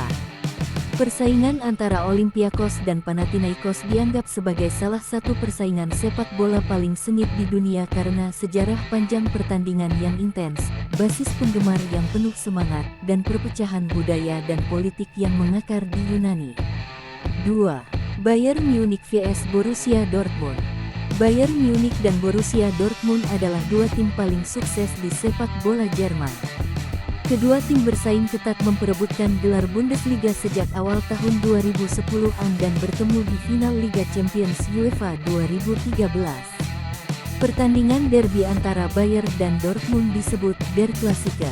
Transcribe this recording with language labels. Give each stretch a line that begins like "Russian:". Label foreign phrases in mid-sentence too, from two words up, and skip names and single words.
Indonesian: Persaingan antara Olympiakos dan Panathinaikos dianggap sebagai salah satu persaingan sepak bola paling sengit di dunia karena sejarah panjang pertandingan yang intens, basis penggemar yang penuh semangat, dan perpecahan budaya dan politik yang mengakar di Yunani. 2. Bayern Munich vs Borussia Dortmund. Bayern Munich dan Borussia Dortmund adalah 2 tim paling sukses di sepak bola Jerman. Kedua tim bersaing ketat memperebutkan gelar Bundesliga sejak awal tahun 2010-an dan bertemu di final Liga Champions UEFA 2013. Pertandingan derby antara Bayern dan Dortmund disebut Der Klassiker.